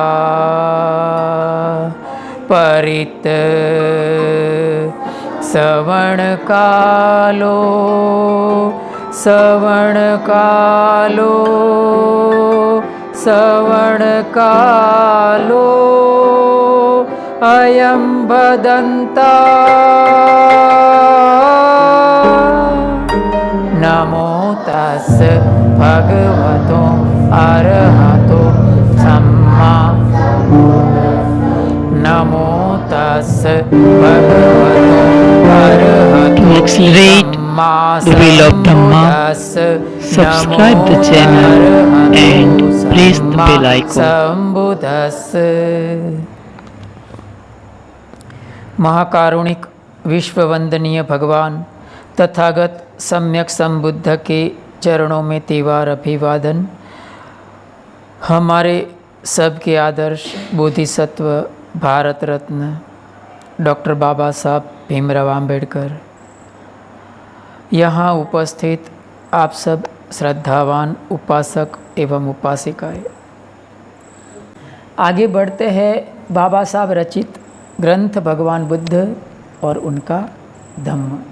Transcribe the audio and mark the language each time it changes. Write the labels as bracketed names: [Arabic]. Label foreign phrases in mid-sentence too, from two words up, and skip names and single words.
[Pali] परित श्रवणकालो श्रवणकालो श्रवणकालो अयं भदन्ता नमो तस् भगवतो अरहतो सम्मा नमो तस् भगवतो अरहतो सम्मा [English] the wheel of Dhamma, subscribe the channel and press the bell icon. [Hindi] महाकारुणिक विश्ववंदनीय भगवान तथागत सम्यक संबुद्ध के चरणों में तेवार अभिवादन। हमारे सबके आदर्श बोधिसत्व भारत रत्न डॉक्टर बाबा साहब भीमराव आम्बेडकर, यहाँ उपस्थित आप सब श्रद्धावान उपासक एवं उपासिकाएं, आगे बढ़ते हैं बाबा साहब रचित ग्रंथ भगवान बुद्ध और उनका धम्म।